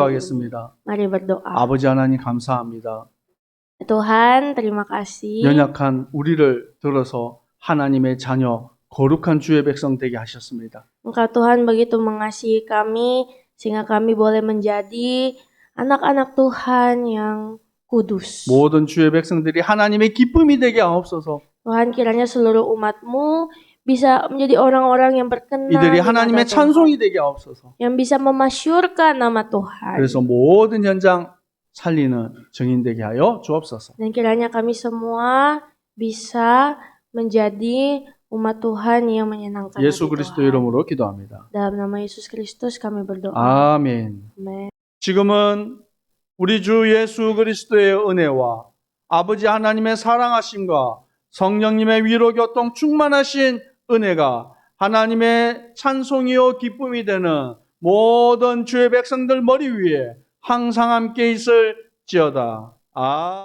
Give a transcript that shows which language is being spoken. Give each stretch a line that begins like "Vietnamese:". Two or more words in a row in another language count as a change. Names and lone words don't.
Korean: 기도하겠습니다.
Indonesian: Mari berdoa.
Korean: 아버지 하나님 감사합니다.
Indonesian: Tuhan, terima kasih.
Korean: 연약한 우리를 들어서 하나님의 자녀 거룩한 주의 백성 되게 하셨습니다.
Indonesian: Engkau Tuhan begitu mengasihi kami sehingga kami boleh menjadi anak-anak Tuhan yang kudus.
Korean: 모든 주의 백성들이 하나님의 기쁨이 되게 하옵소서.
Indonesian: Tuhan, kiranya seluruh umat-Mu bisa menjadi orang-orang yang berkenan
Korean: 이들이
Indonesian: di mata
Korean: 하나님의
Indonesian: Tuhan,
Korean: 찬송이 되게 하옵소서.
Indonesian: yang bisa memasyurkan nama Tuhan.
Korean: 그래서 모든 현장 살리는 증인 되게 하여 주옵소서.
Indonesian: Dan kiranya kami semua bisa menjadi umat Tuhan yang menyenangkan
Korean: 예수
Indonesian: hati
Korean: 그리스도
Indonesian: Tuhan.
Korean: 이름으로 기도합니다.
Indonesian: Dalam nama Yesus Kristus kami berdoa.
Korean: 아멘.
Indonesian: Amin.
Korean: 지금은 우리 주 예수 그리스도의 은혜와 아버지 하나님의 사랑하심과 성령님의 위로 교통 충만하신 은혜가 하나님의 찬송이요 기쁨이 되는 모든 주의 백성들 머리 위에 항상 함께 있을지어다.